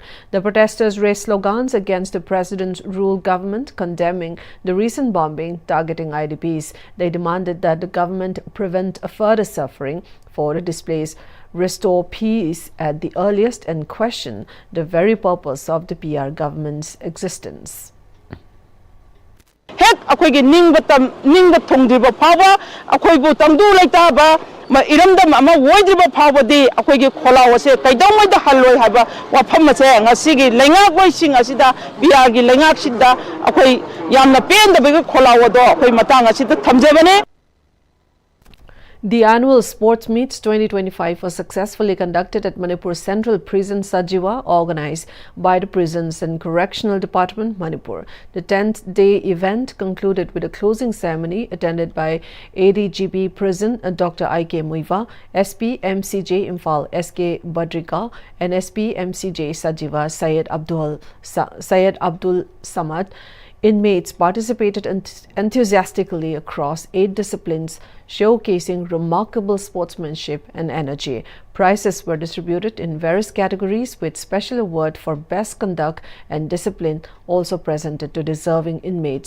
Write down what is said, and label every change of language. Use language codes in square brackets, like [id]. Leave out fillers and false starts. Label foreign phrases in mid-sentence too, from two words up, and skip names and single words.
[en] The protesters raised slogans against the president's rule government, condemning the recent bombing targeting IDPs. They demanded that the government prevent further suffering for the displaced, restore peace at the earliest, and question the very purpose of the PR government's existence. [mni] Hek akoigi ningba thongdriba phawa akoibu tamdu laitaba iramdam ama woidriba phawadi akoigi kholaw ase kaidawmai da haloi haba wafam ase ngasigi lengak boising asida PR gi lengak sida akoi yamna pendabega kholaw do akoi matang asida thamjabane. [en] The annual Sports Meets 2025 was successfully conducted at Manipur Central Prison Sajiwa, organized by the Prisons and Correctional Department, Manipur. The 10th day event concluded with a closing ceremony attended by ADGP Prison Dr. I.K. Muiva, SP MCJ Imphal S.K. Badrika, and SP MCJ Sajiwa Syed Abdul Samad. Inmates participated enthusiastically across 8 disciplines, showcasing remarkable sportsmanship and energy. Prizes were distributed in various categories, with special award for best conduct and discipline also presented to deserving inmates.